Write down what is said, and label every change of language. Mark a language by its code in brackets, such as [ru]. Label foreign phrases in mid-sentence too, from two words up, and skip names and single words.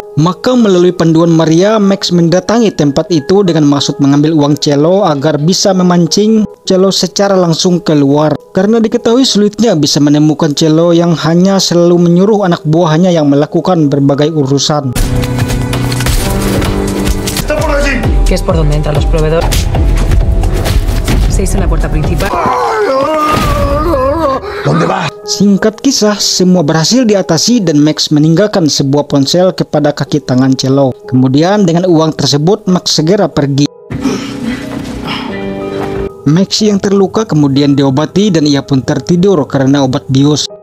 [id] Maka melalui panduan Maria, Max mendatangi tempat itu dengan maksud mengambil uang Cello agar bisa memancing Cello secara langsung keluar. Karena diketahui sulitnya bisa menemukan Cello yang hanya selalu menyuruh anak buahnya yang melakukan berbagai urusan. [es] Que es por donde entran los proveedores. 6 en la puerta principal. [id] Singkat kisah, semua berhasil diatasi dan Max meninggalkan sebuah ponsel kepada kaki tangan Cello. Kemudian dengan uang tersebut, Max segera pergi. Max yang terluka kemudian diobati dan ia pun tertidur karena obat bius.